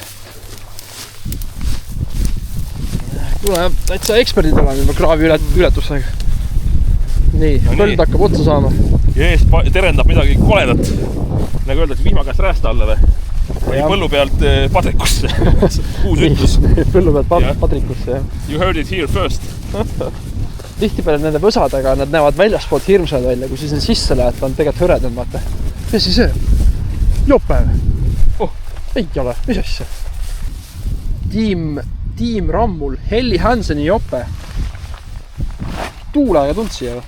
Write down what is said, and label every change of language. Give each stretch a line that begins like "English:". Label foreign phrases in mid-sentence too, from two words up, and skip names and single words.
Estonian: Kuule, täitsa eksperdid oleme juba kraavi ületustega. Nii, põld hakkab otsa saama. Ja ees terendab midagi koledat. Nagu öeldakse, vihma käest räästa alla või põllu pealt padrikusse. Uus ütlus. Põllu pealt padrikusse, jah.
English: You heard it here first.
Estonian: Tihtipeale nende võsadega, nad näevad väljaspoolt hirmsad välja, kui siis need sisse lähed, ta on tegelikult hõredam, vaata. Mis siis see? Jope? Ei ole, mis asja? Tiim Rammul, Helli Hanseni jope. Tuulega tundsi, aga.